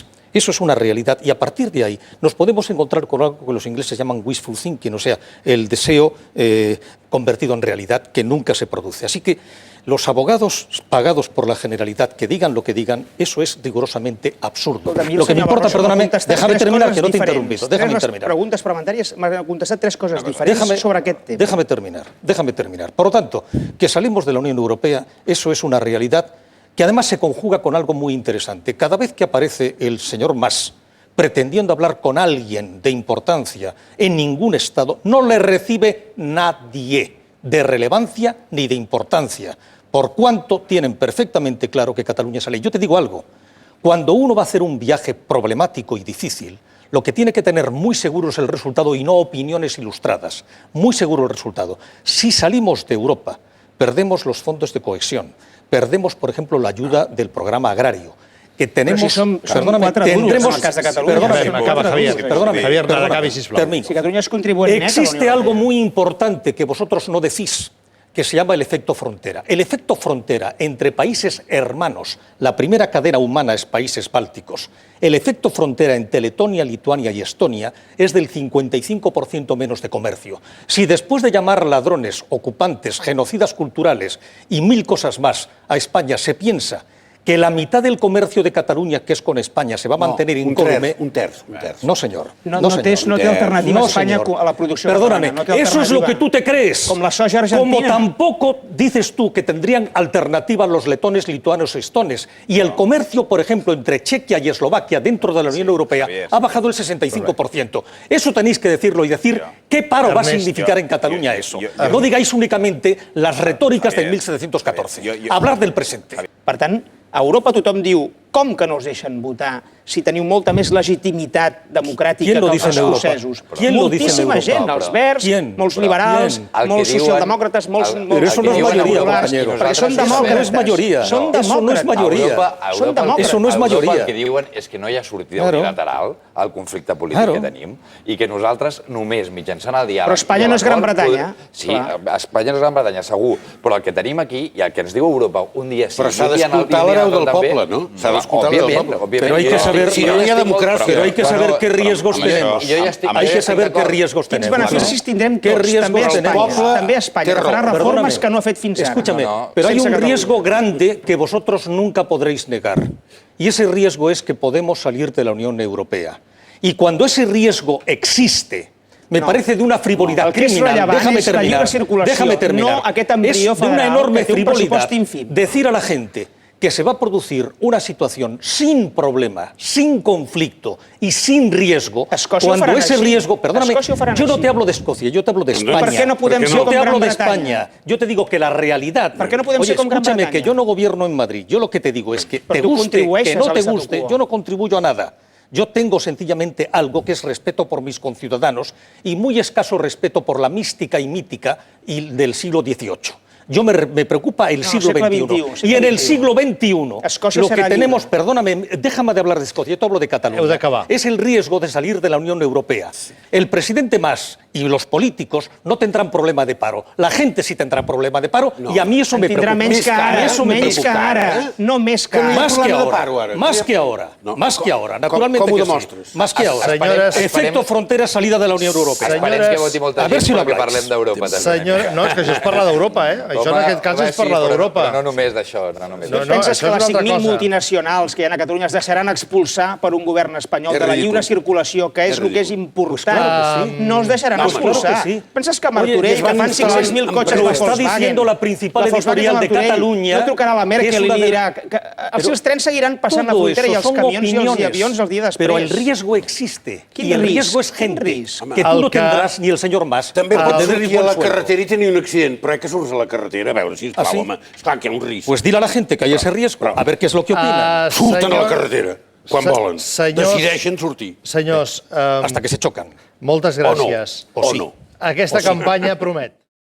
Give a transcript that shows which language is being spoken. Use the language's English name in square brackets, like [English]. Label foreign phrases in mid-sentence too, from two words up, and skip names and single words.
[Spanish] Eso es una realidad y a partir de ahí nos podemos encontrar con algo que los ingleses llaman [English] wishful thinking, [Spanish] o sea, el deseo convertido en realidad que nunca se produce. Así que los abogados pagados por la Generalitat que digan lo que digan, eso es rigurosamente absurdo. Lo que me importa, perdóname, déjame terminar, que no te he interrumpido. Déjame terminar. [Catalan] Preguntes parlamentàries m'han contestat tres coses diferents sobre aquest tema. [Spanish] Déjame terminar. Por lo tanto, que salimos de la Unión Europea, eso es una realidad que además se conjuga con algo muy interesante. Cada vez que aparece el señor Mas pretendiendo hablar con alguien de importancia en ningún Estado, no le recibe nadie de relevancia ni de importancia, por cuanto tienen perfectamente claro que Cataluña sale. Yo te digo algo, cuando uno va a hacer un viaje problemático y difícil, lo que tiene que tener muy seguro es el resultado y no opiniones ilustradas, muy seguro el resultado. Si salimos de Europa, perdemos los fondos de cohesión, perdemos, por ejemplo, la ayuda del programa agrario, que tenemos... [Catalan] Però si som 4 duros en el cas de Catalunya. Perdóname, Javier, acabis, sisplau. Si Catalunya és contribuent net... [Spanish] Existe algo muy importante que vosotros no decís, que se llama el efecto frontera. El efecto frontera entre países hermanos, la primera cadena humana es países bálticos, el efecto frontera entre Letonia, Lituania y Estonia es del 55% menos de comercio. Si después de llamar ladrones, ocupantes, genocidas culturales y 1000 cosas más a España se piensa que la mitad del comercio de Cataluña, que es con España, se va a mantener incólume... [Catalan] Un terç. [Spanish] No, señor. [Catalan] No té alternativa Espanya a la producció [Spanish] Perdóname, [Catalan] catalana. [Spanish] eso es lo que tú te crees. [Catalan] Com la soja argentina. [Spanish] Como tampoco dices tú que tendrían alternativa los letones, lituanos y estones. Y el comercio, por ejemplo, entre Chequia y Eslovaquia dentro de la Unión Europea ha bajado el 65%. Eso tenéis que decirlo y decir qué paro va a significar en Cataluña eso. No digáis únicamente las retóricas del 1714. Hablar del presente. [Catalan] Per tant, a Europa tothom diu com que no us deixen votar si teniu molta més legitimitat democràtica que els escocesos? Moltíssima gent, els verds, molts liberals, molts socialdemòcrates, molts populars, perquè són demòcrates. Són demòcrates. Això no és majoria. El que diuen és que no hi ha sortida unilateral al conflicte polític que tenim i que nosaltres només mitjançant el diàleg... Però Espanya no és Gran Bretanya. Sí, Espanya no és Gran Bretanya, segur, però el que tenim aquí i el que ens diu Europa un dia sí... Però s'ha d'escoltar la veu del poble, no? S'ha d'escoltar la veu del poble. [Spanish] Pero hay que saber, pero hay que saber qué riesgos tenemos. Hay que saber qué riesgos tenemos. [Catalan] Quins beneficis tindrem tots, també a Espanya, que farà reformes que no ha fet fins ara. [Spanish] Escúchame, pero hay un riesgo grande que vosotros nunca podréis negar. Y ese riesgo es que podemos salir de la Unión Europea. Y cuando ese riesgo existe, me parece de una frivolidad criminal. Déjame terminar. Es de una enorme frivolidad decir a la gente que se va a producir una situación sin problema, sin conflicto y sin riesgo, cuando ese riesgo... Perdóname, yo no te hablo de Escocia, yo te hablo de España. [Catalan] ¿Per què no podem ser [Spanish] Yo [Catalan] com [Spanish] te hablo [Catalan] Gran [Spanish] de [Catalan] Bretanya? [Spanish] España. Yo te digo que la realidad... ¿Por qué [Catalan] no podem [Spanish] Oye, [Catalan] ser com Gran [Spanish] escúchame, [Catalan] Bretanya? [Spanish] que yo no gobierno en Madrid. Yo lo que te digo es que [Catalan] Però [Spanish] te [Catalan] tu [Spanish] guste, que [Catalan] contribueixes [Spanish] no [Catalan] a [Spanish] te [Catalan] l'statu [Spanish] guste, [Catalan] quo. [Spanish] yo no contribuyo a nada. Yo tengo sencillamente algo que es respeto por mis conciudadanos y muy escaso respeto por la mística y mítica del siglo XVIII. Yo me preocupa el siglo XXI. Y en el siglo XXI, lo que tenemos, perdóname, déjame de hablar de Escocia, yo te hablo de Cataluña, es el riesgo de salir de la Unión Europea. El presidente Mas y los políticos no tendrán problema de paro. La gente sí tendrá problema de paro y a mí eso me preocupa. [Catalan] Menys que ara, no més que ara. [Spanish] Más que ahora, naturalmente [Catalan] com ho [Spanish] que sí. [Catalan] demostres? [Spanish] Más que ahora. [Catalan] Senyores, [Spanish] Efecto frontera, salida de la Unión Europea. [Catalan] Esperem que voti molta [Spanish] a ver [Catalan] gent [Spanish] si lo [Catalan] perquè [Spanish] habláis. [Catalan] parlem d'Europa. Senyor, no, és que això és parlar d'Europa, Això en aquest cas és parlar d'Europa. Però no només d'això. No, Penses això que és les una altra 5.000 cosa. multinacionals que hi ha a Catalunya es deixaran expulsar per un govern espanyol de la lliure circulació, que és el que és important? No es deixaran expulsar. Penses que Martorell, que fan 500.000 cotxes [Spanish] Lo está diciendo la principal editorial de Catalunya. [Catalan] No trucarà a la Merkel i li dirà que els trens seguiran passant la frontera i els camions i els avions el dia després. [Spanish] Pero el riesgo existe. Y el riesgo es gente que [Catalan] El [Spanish] tú no [Catalan] que- [Spanish] tendrás ni el señor Mas. [Catalan] També pots [Spanish] de [Catalan] sortir a la [Spanish] sueldo. [Catalan] carretera i tenir un accident, però que surts a la carretera, a veure, sisplau, sí? home. Esclar que hi ha un risc. [Spanish] Pues dile a la gente que hay ese riesgo, a ver qué es lo que opinan. [Catalan] Surten a la carretera, quan volen. senyors- Decideixen sortir. Senyors, [Spanish] Hasta que se chocan. [Catalan] moltes gràcies. O no. Aquesta campanya promet.